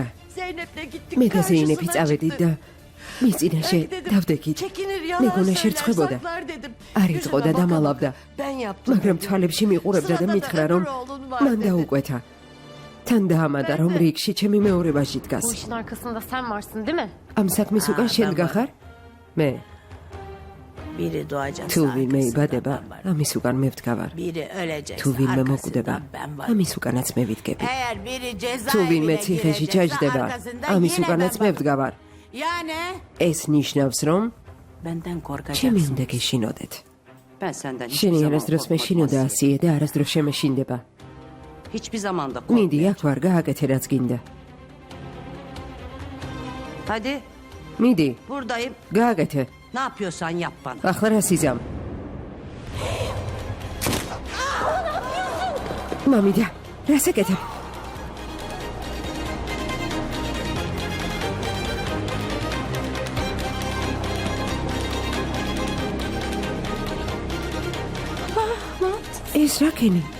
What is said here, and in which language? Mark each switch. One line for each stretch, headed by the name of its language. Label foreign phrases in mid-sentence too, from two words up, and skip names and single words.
Georgian: მე და ზეინები წავედით და მის წინაშე დავდექით. მეგონა შერცხვებოდა. არ იწყო და დამალავდა. მაგრამ თვალებში მიყურებდა და მითხრა, რომ მან დაუკვეთა. თან დაამატა, რომ რიგში ჩემი მეორე ვაჟი დგას.
Turkish: Bu işin arkasında sen varsın değil mi?
Georgian: ამ საქმის უკან შენ გახარ? მე.
Turkish: Biri doğacak.
Georgian: თუ ვინმე იბადება, ამის უკან მე ვდგავარ.
Turkish: Biri ölecek.
Georgian: თუ ვინმე მოკვდება, ამის უკანაც მე ვიდგები.
Turkish: Eğer biri ceza
Georgian: თუ ვინმე ციხეში ჩაჯდება, ამის უკანაც მე ვდგავარ.
Turkish: Yani
Georgian: ეს ნიშნავს, რომ
Turkish: benden korkacaksın.
Georgian: ჩემი უნდა გეშინოდეთ.
Turkish: Ben senden hiçbir
Georgian: შენი
Turkish: zaman
Georgian: არასდროს
Turkish: korkmadım
Georgian: მეშინოდა Asiye. ასიე და არასდროს შემეშინდება.
Turkish: Hiçbir zaman da
Georgian: მიდი,
Turkish: korkma.
Georgian: აქ ვარ, გააკეთე რაც გინდა.
Turkish: Hadi
Georgian: მიდი,
Turkish: buradayım.
Georgian: გააკეთე.
Turkish: Ne yapıyorsan yap bana.
Georgian: ახლა რა სიზამ? მამიდა, რას ეკეთებ? ეს რა ქენი?